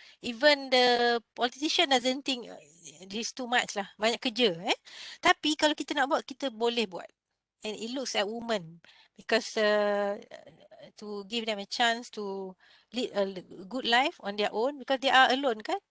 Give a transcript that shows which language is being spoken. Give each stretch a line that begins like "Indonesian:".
English: Even the politician doesn't think this too much lah.
Malay: Banyak kerja. Tapi kalau kita nak buat, kita boleh buat.
English: And it looks at women because to give them a chance to lead a good life on their own because they are alone kan.